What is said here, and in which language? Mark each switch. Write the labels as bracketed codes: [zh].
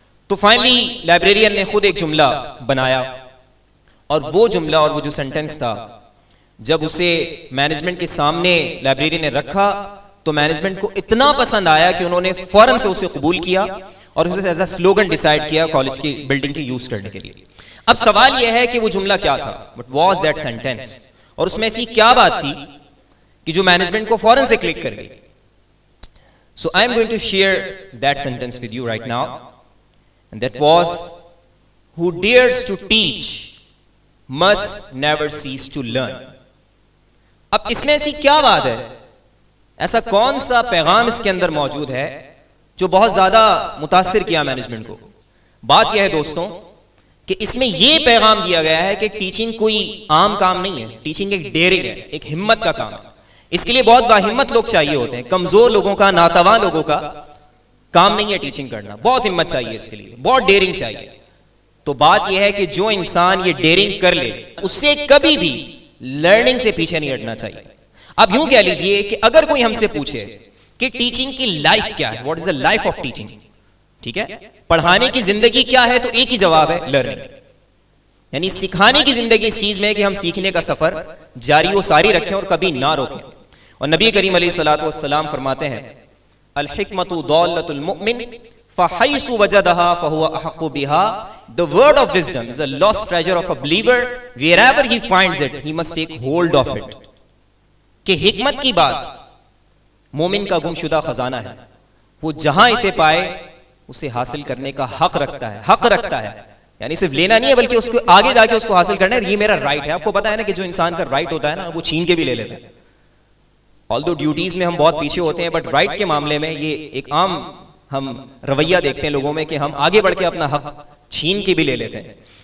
[ur] تو finally librarian نے خود ایک جملہ بنایا اور وہ جملہ اور وہ جو سینٹنس تھا جب اسے مینجمنٹ کے سامنے لائبریری نے رکھا تو مینجمنٹ کو اتنا پسند آیا کہ انہوں نے فوراً سے اسے قبول کیا اور اسے [en] as a slogan [ur] ڈیسائیڈ کیا کالج کی بلڈنگ کے یوز کرنے کے لیے. اب سوال یہ ہے کہ وہ جملہ کیا تھا, [en] what was that sentence, [ur] اور اس میں ایسی کیا بات تھی کہ جو مینجمنٹ کو فوراً سے کلک کر گئی. [en] So I am going to share that sentence with you right now, and that was, who dares to teach must never cease to learn. [ur] اب اس میں ایسی کیا بات ہے, ایسا کون سا پیغام اس کے اندر موجود ہے جو بہت زیادہ متاثر کیا مینجمنٹ کو. بات یہ ہے دوستوں کہ اس میں یہ پیغام دیا گیا ہے کہ ٹیچنگ کوئی عام کام نہیں ہے, ٹیچنگ ایک ڈیئرنگ ہے, ایک ہمت کا کام ہے. اس کے لیے بہت باہمت لوگ چاہیے ہوتے ہیں, کمزور لوگوں کا, ناتواں لوگوں کا کام نہیں ہے ٹیچنگ کرنا. بہت ہمت چاہیے اس کے لیے, بہت ڈیئرنگ چاہیے. تو بات یہ ہے کہ جو انسان یہ ڈیئرنگ کر لے اس سے کبھی بھی لرننگ سے پیچھے نہیں ہٹنا چاہیے. اب یوں کہہ لیجئے کہ اگر کوئی ہم سے پوچھے کہ ٹیچنگ کی لائف کیا ہے, [en] what is the life of teaching, [ur] ٹھیک ہے, پڑھانے کی زندگی کیا ہے, تو ایک ہی جواب ہے, لرننگ. یعنی سکھانے کی زندگی اس چیز میں ہے کہ ہم سیکھنے کا سفر جاری و ساری رکھیں اور کبھی نہ روکیں. اور نبی کریم علیہ الصلوۃ والسلام فرماتے ہیں, [ar] الحکمت ضالۃ المؤمن فحیث وجدہا فہو احق بہا. [en] The word of wisdom is a lost treasure of a believer. Wherever he finds it, he must take hold of it. [ur] کہ حکمت کی بات مومن کا گمشدہ خزانہ ہے, وہ جہاں اسے پائے اسے حاصل کرنے کا حق رکھتا ہے. یعنی صرف لینا نہیں ہے بلکہ اس کو آگے جا کے اس کو حاصل کرنا ہے. یہ میرا رائٹ ہے. آپ کو پتا ہے نا کہ جو انسان کا رائٹ ہوتا ہے نا وہ چھین کے بھی لے لیتا ہے. آلدو ڈیوٹیز میں ہم بہت پیچھے ہوتے ہیں, بٹ رائٹ کے معاملے میں یہ ایک عام ہم رویہ دیکھتے ہیں لوگوں میں کہ ہم آگے بڑھ کے اپنا حق چھین کے بھی لے لیتے ہیں.